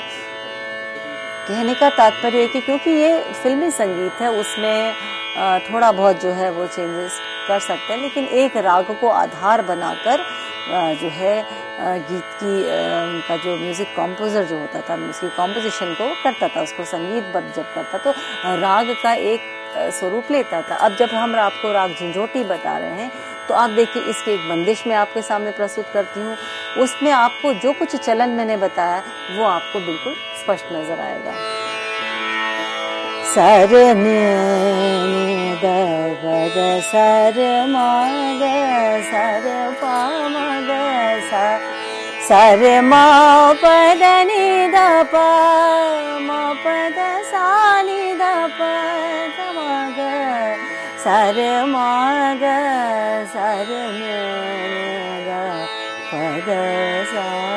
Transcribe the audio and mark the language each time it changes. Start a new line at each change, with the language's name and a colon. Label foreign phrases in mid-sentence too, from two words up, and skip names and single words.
Hindi: कहने का तात्पर्य है कि क्योंकि ये फिल्मी संगीत है, उसमें थोड़ा बहुत जो है वो चेंजेस कर सकते हैं, लेकिन एक राग को आधार बनाकर जो है गीत की का जो
English: music composer
Hindi: जो होता था, उसकी कॉम्पोजिशन को करता था, उसको संगीतबद्ध जब करता तो राग का एक स्वरूप लेता था। अब जब हम आपको राग झिंझोटी बता रहे हैं तो आप देखिए इसके एक बंदिश में आपके सामने प्रस्तुत करती हूँ, उसमें आपको जो कुछ चलन मैंने बताया वो आपको बिल्कुल स्पष्ट नजर आएगा। सर नि द ग ग सर म ग सर प म ग सा, सर म प द नि द प म प द सा नि द प द म ग, सर म ग सर न ग प द सा,